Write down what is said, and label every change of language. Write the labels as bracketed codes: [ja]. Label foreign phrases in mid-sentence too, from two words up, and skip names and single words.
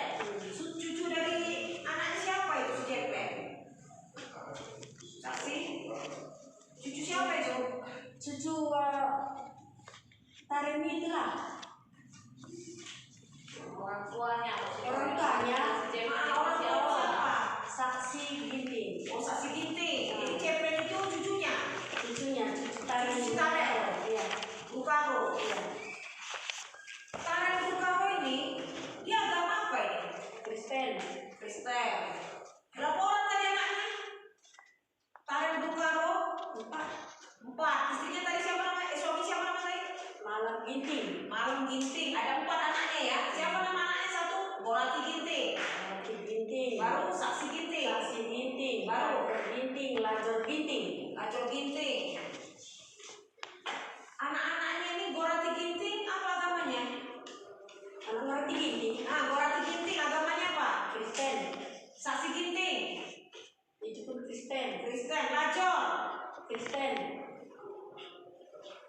[id] Cucu dari anaknya siapa itu si Jeplen? Saksi? Cucu siapa itu? Cucu Taren itu lah. Orang tuanya. Orang tuanya Orang tua siapa? Saksi Ginting. Oh, saksi Ginting. Jadi Jeplen itu cucunya. Cucunya cucu Taren Cucu Taren. Iya. Berukaro. Iya. Taren Berukaro ini dia agama apa ini? Kristen. Kristen. Berapa orang tadi anaknya? Taren Berukaro 4. Istrinya tadi siapa namanya? Suami siapa namanya tadi? Malam Ginting. Malum Ginting. Ada 4 anaknya ya. Siapa nama anaknya satu? Gorati Ginting. Malam Ginting. Baru Saksi Ginting. Saksi Ginting. Baru Ginting. Lajor Ginting. Lajor Ginting. Anak-anaknya ini Gorati Ginting apa agamanya? Anak Gorati Ginting. Gorati Ginting agamanya apa? Kristen. Saksi Ginting. Itu pun Kristen. Kristen. Lajor. Kristen.